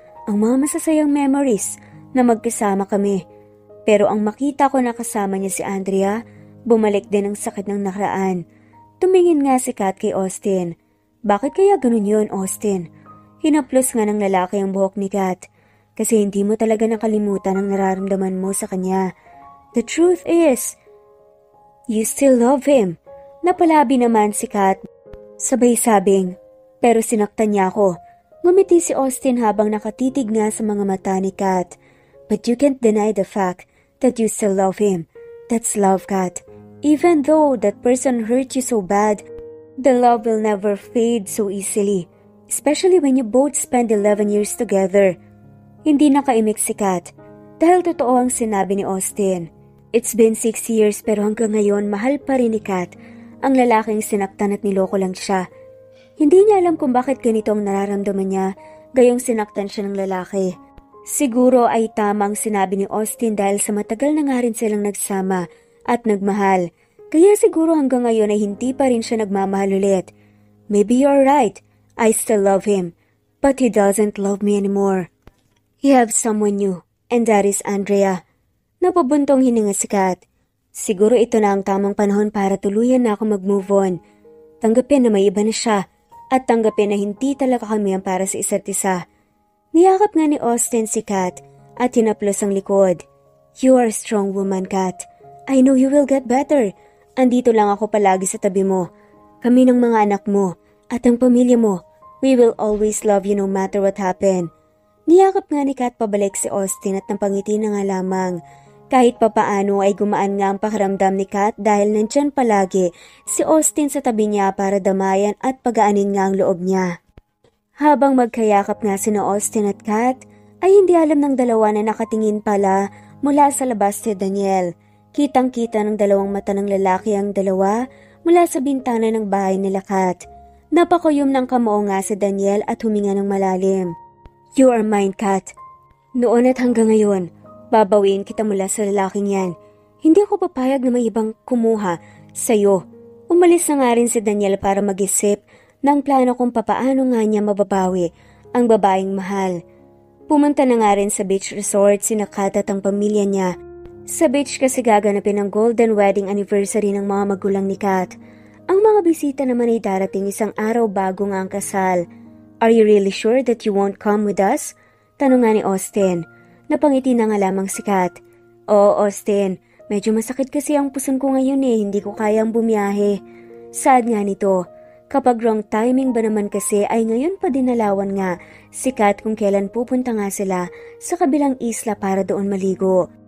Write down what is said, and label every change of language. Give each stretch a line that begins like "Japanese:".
Filipino: Ang mga masasayang memories na magkasama kami. Pero ang makita ko na kasama niya si Andrea, bumalik din ang sakit ng nakaraan. Tumingin nga si Kat kay Austin. Bakit kaya ganun yun, Austin? Hinaplos nga ng lalaki ang buhok ni Kat. Kasi hindi mo talaga nakalimutan ang nararamdaman mo sa kanya.
English: The truth is, you still love him.
Filipino: Napalabi naman si Kat. Sabay sabing, pero sinaktan niya ako. Ngumiti si Austin habang nakatitig nga sa mga mata ni Kat.
English: But you can't deny the fact that you still love him. That's love, Kat. Even though that person hurt you so bad, the love will never fade so easily. Especially when you both spend 11 years together.
Filipino: Hindi nakaimik si Kat dahil totoo ang sinabi ni Austin.
English: It's been 6 years
Filipino: pero hanggang ngayon mahal pa rin ni Kat ang lalaking sinaktan at niloko lang siya. Hindi niya alam kung bakit ganito ang nararamdaman niya gayong sinaktan siya ng lalaki. Siguro ay tamang sinabi ni Austin dahil sa matagal na nga rin silang nagsama at nagmahal. Kaya siguro hanggang ngayon ay hindi pa rin siya nagmamahal ulit.
English: Maybe you're right. I still love him. But he doesn't love me anymore. He have someone new. And that is Andrea.
Filipino: Napabuntong hininga si Kat. Siguro ito na ang tamang panahon para tuluyan na ako mag-move on. Tanggapin na may iba na siya. At tanggapin na hindi talaga kami ang para sa isa't isa. Niyakap nga ni Austin si Kat at hinaplos ang likod.
English: You are a strong woman, Kat. I know you will get better.
Filipino: Andito lang ako palagi sa tabi mo. Kami ng mga anak mo at ang pamilya mo.
English: We will always love you no matter what happen.
Filipino: Niyakap nga ni Kat pabalik si Austin at napangiti na nga lamang. Kahit papaano ay gumaan nga ang pakiramdam ni Kat dahil nandyan palagi si Austin sa tabi niya para damayan at pagaanin nga ang loob niya. Habang magkayakap nga sina Austin at Kat, ay hindi alam ng dalawa na nakatingin pala mula sa labas si Daniel. Kitang-kita ng dalawang mata ng lalaki ang dalawa mula sa bintana ng bahay nila Kat. Napakuyom ng kamao nga si Daniel at huminga ng malalim.
English: You are mine, Kat.
Filipino: Noon at hanggang ngayon, babawiin kita mula sa lalaking yan. Hindi ako papayag na may ibang kumuha sa'yo. Umalis na nga rin si Daniel para mag-isip ng plano kung papaano nga niya mababawi ang babaeng mahal. Pumunta na nga rin sa beach resort sina Kat at ang pamilya niya. Sa beach kasi gaganapin ang golden wedding anniversary ng mga magulang ni Kat. Ang mga bisita naman ay darating isang araw bago nga ang kasal.
English: Are you really sure that you won't come with us?
Filipino: Tanong nga ni Austin. Napangiti na nga lamang si Kat. Oo, Austin. Medyo masakit kasi ang puson ko ngayon hindi ko kayang bumiyahe. Sad nga nito. Kapag wrong timing ba naman kasi ay ngayon pa dinalawan nga si Kat kung kailan pupunta nga sila sa kabilang isla para doon maligo.